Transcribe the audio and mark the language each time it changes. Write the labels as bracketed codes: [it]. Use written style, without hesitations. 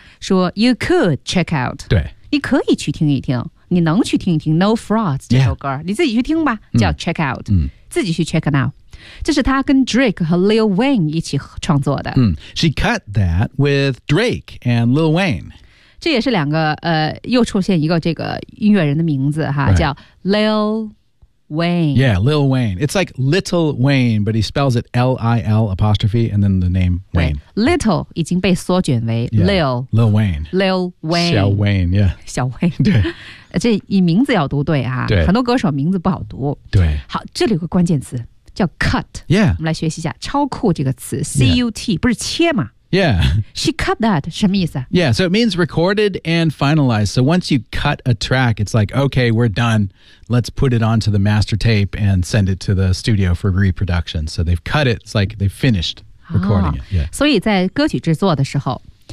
[en] 说 you could check out [zh] 对你可以去听一听你能去听一听 No Frauds 这首歌、 [en] yeah. [zh] 你自己去听吧叫 check out、嗯、自己去 check out 这是他跟 Drake 和 Lil Wayne 一起创作的、 [en] 嗯、She cut that with Drake and Lil Wayne [zh] 这也是两个又出现一个这个音乐人的名字哈、 [en] right. [zh] 叫 Lil Wayne. [en] Yeah, Lil Wayne. It's like Little Wayne, but he spells it L-I-L apostrophe and then the name Wayne. [zh] Little 已经被缩卷为 Lil. [en] Yeah, Lil Wayne. Lil Wayne. [zh] 小 Wayne, yeah. 小 Wayne. 对。这以名字要读对啊，对，很多歌手名字不好读。对，好，这里有个关键词叫 cut。 [en] Yeah， [zh] 我们来学习一下“超酷”这个词 ，C U T， 不是切吗 [en] ？Yeah， she cut that [zh] 什么意思 [en] ？Yeah， so it means recorded and finalized. So once you cut a track, it's like okay, we're done. Let's put it onto the master tape and send it to the studio for reproduction. So they've cut it. It's like they've finished recording it. Yeah， [zh] 所以在歌曲制作的时候。